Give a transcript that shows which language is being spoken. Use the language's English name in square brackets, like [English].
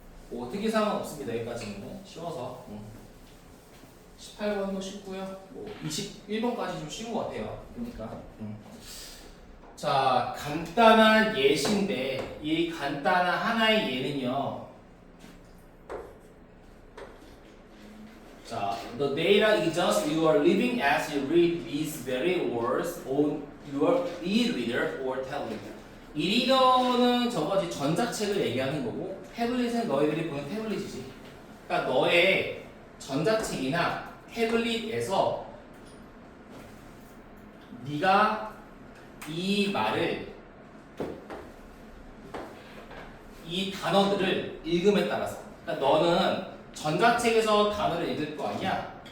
[Korean] 뭐 특이사항은 없습니다. 여기까지는 쉬워서 18번도 쉽고요. 뭐 21번까지 좀 쉬운 것 같아요. 그러니까 자, 간단한 예시인데 이 간단한 하나의 예는요. [English] 자, the data is just you are living as you read these very words on your e-reader or tablet. [Korean] e-reader는 저거지 전자책을 얘기하는 거고 태블릿은 너희들이 보는 태블릿이지. 그러니까 너의 전자책이나 태블릿에서 네가 이 말을 이 단어들을 읽음에 따라서 그러니까 너는 전자책에서 단어를 읽을 거 아니야.